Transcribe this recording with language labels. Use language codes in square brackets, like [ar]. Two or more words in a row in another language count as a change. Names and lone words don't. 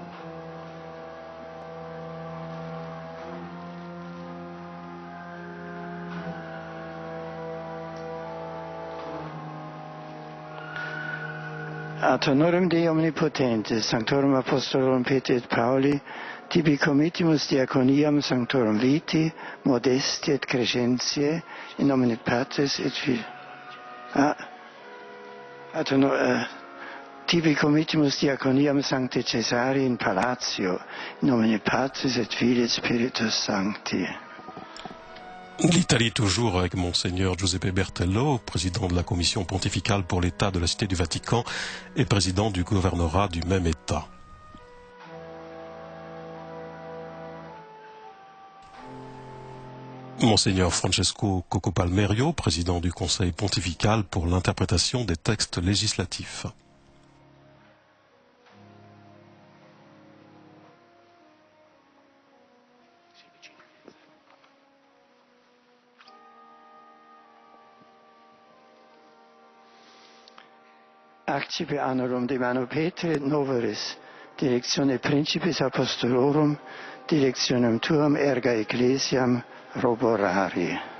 [la] Ad honorem Dei omnipotentis, sanctorum apostolorum Petri et Pauli, tibi committimus diaconiam sanctorum viti, modesti et crescentiae, in nomine Patris et Filii. Tibi committimus diaconiam sancti Caesari in Palatio, in nomine Patris et Filii et Spiritus Sancti. [fr] L'Italie toujours avec Monseigneur Giuseppe Bertello, président de la Commission pontificale pour l'État de la Cité du Vatican et président du gouvernorat du même État. Monseigneur Francesco Coco Palmerio, président du Conseil pontifical pour l'interprétation des textes législatifs. [la] Accipe annorum de mano Petri et noveris, directione principis apostolorum, directionem tuam erga ecclesiam roborari.